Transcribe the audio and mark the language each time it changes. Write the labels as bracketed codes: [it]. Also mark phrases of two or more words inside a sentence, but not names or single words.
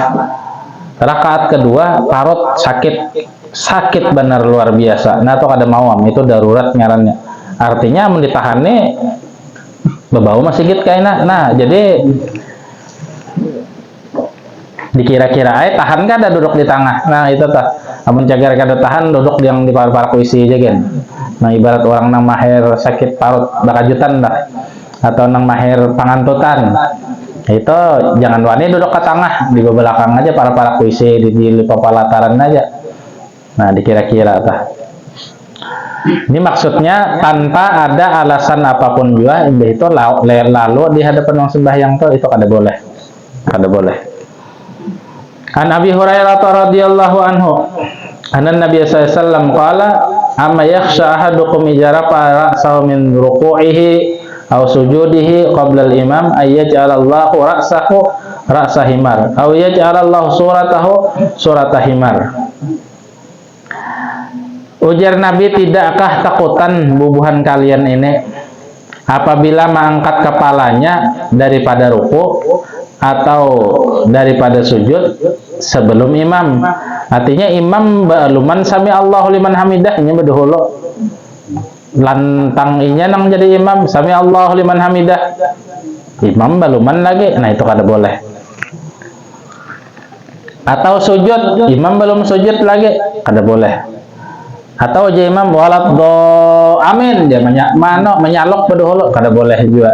[bjn] Rakaat kedua parut sakit benar luar biasa. Nah, itu kada mawam, itu darurat ngarannya. Artinya mun ditahane bebau masjid kaina. Nah, jadi dikira-kira tahan kada duduk di tengah. Nah, itu tah. Amun cagar kada tahan duduk yang di par-par kuisi aja kan. Nah, ibarat orang nang mahir sakit parut bakajutan dah atau nang mahir pangantutan. Itu jangan wani duduk ke tengah, di belakang aja para kuisi di papalataran aja. Nah, dikira-kira tah. Ini maksudnya tanpa ada alasan apapun juga itu lalu di hadapan orang sembahyang itu kada boleh. Kada boleh. [ar] عن أبي هريرة رضي الله عنه أن النبي صلى الله عليه وسلم قال أما يخشى أحدكم إذا رفع رأسه من ركوعه أو سجوده قبل الإمام أن يجعل الله رأسه رأس حمار أو يجعل الله صورته صورة حمار. [bjn] Ujar Nabi, tidakkah takutan bubuhan kalian ini apabila mengangkat kepalanya daripada ruku atau daripada sujud sebelum imam. Artinya imam baluman [ar] سمع الله لمن [bjn] hamidahnya bedahulu lantang inya nang jadi imam [ar] سمع الله لمن حمده, [bjn] imam baluman lagi. Nah, itu kada boleh. Atau sujud imam belum sujud lagi kada boleh. Atau aja imam walat do amin dia menyalok bedahulu kada boleh juga.